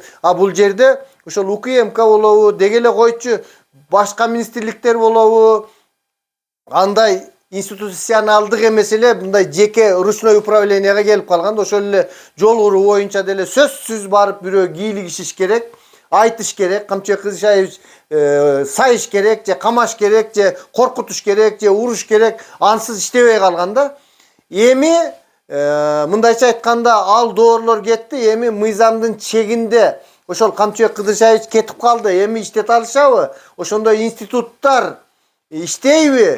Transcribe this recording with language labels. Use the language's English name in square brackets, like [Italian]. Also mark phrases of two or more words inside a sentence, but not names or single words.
[Kyrgyz] А бул жерде ошол УКМК болобу, деги эле койчу башка министрликтер болобу, андай институционалдык эмес эле мындай жеке [Russian] ручной управленияга [Kyrgyz] келип калганда ошол эле жол куруу боюнча деле сөзсүз барып бирөө кийлигишиш керек. айтыш керек, Камчы Кызышаевич сайыш керек, же камаш керек, же коркутуш керек, же уруш керек, ансыз иштебей калганда эми мындайча айтканда ал доорлор кетти, эми мыйзамдын чегинде ошол Камчы Кызышаевич кетип калды. Эми иштете алышабы? Ошондой институттар иштейби?